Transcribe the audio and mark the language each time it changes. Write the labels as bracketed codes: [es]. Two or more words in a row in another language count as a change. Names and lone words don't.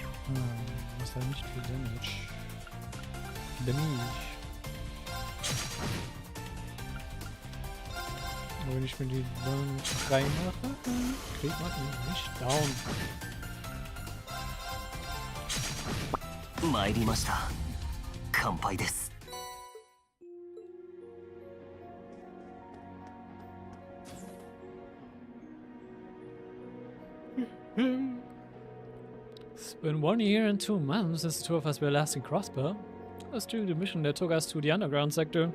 [de] Was hat nicht viel Damage. Aber wenn ich mir die dann reinmache, kriegt man ihn nicht down. [ja] 参りました。乾杯です。 [en] It's been 1 year and 2 months since the two of us were last in Crossbow. Let's do the mission that took us to the underground sector.